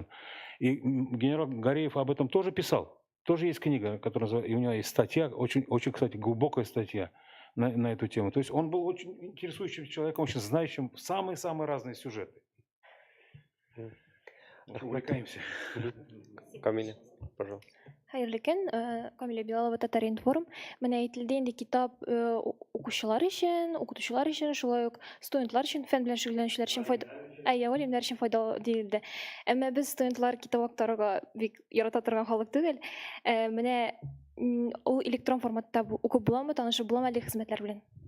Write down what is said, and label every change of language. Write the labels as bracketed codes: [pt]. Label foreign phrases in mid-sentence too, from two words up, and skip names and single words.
[ru] И генерал Гареев об этом тоже писал. Тоже есть книга, которая, и у него есть статья, очень, кстати, глубокая статья на эту тему. То есть он был очень интересующим человеком, очень знающим самые-самые разные сюжеты. Увлекаемся. Камиля, пожалуйста. [tt] Hayırlı gün, [ru] Камиля Билалова, Татар информ. [tt] Менә әйтелде инде китап укучылар өчен, укытучылар өчен, шулай ук студентлар өчен, фән белән шөгыльләнүчеләр өчен галимнәр өчен файдалы диелде. Әмма без студентлар китап актарырга бик ярата торган халык түгел. Менә ул электрон форматта укып буламы, танышып буламы әле хезмәтләр белән?